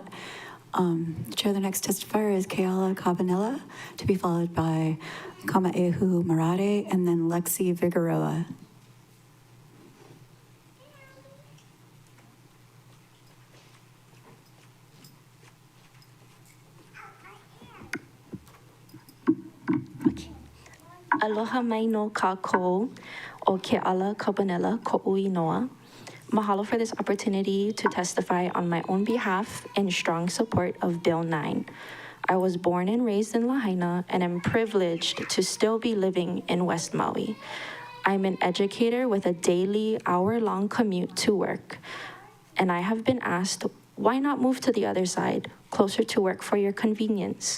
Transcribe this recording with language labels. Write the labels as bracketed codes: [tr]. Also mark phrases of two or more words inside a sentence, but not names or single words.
[en] Chair, the next testifier is Kayala Cabanella, to be followed by Kamu Marada, and then Lexi Figueroa. [haw] Aloha mai no kākou o ke ala Cabanella ko ui noa. [en] Mahalo for this opportunity to testify on my own behalf in strong support of Bill 9. I was born and raised in Lahaina and am privileged to still be living in West Maui. I'm an educator with a daily hour-long commute to work, and I have been asked, why not move to the other side, closer to work for your convenience?